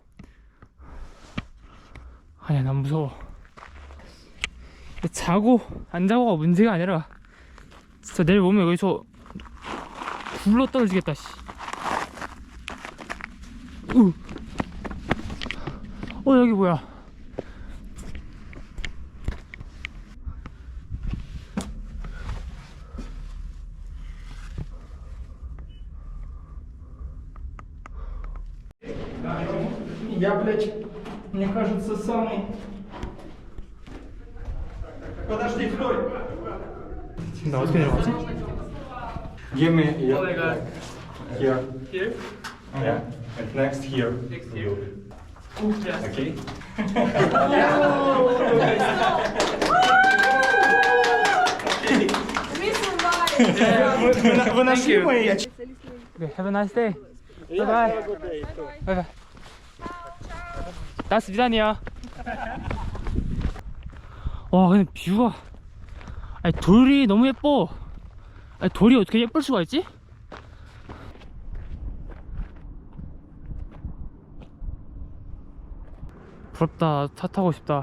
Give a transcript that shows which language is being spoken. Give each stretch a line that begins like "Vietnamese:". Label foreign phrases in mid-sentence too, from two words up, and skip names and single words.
Korean: 아니야, 난 무서워. 자고 안 자고가 문제가 아니라 진짜 내일 오면 여기서 굴러 떨어지겠다 씨. 여기 뭐야?
Russian: Я, блядь, мне кажется, самый... Подожди, стой!
Korean: 나 어떻게 내려가지?
English: Give me here. Oh my god. Here. Here? Yeah. And next here. Next to you. Yes.
Russian: Okay? Вы нашли мои?
English: Have a nice day. Bye bye. Bye bye.
Korean: 다스 비단이야. 와, 근데 뷰가, 아니 돌이 너무 예뻐. 아니 돌이 어떻게 예쁠 수가 있지? 부럽다. 차 타고 싶다.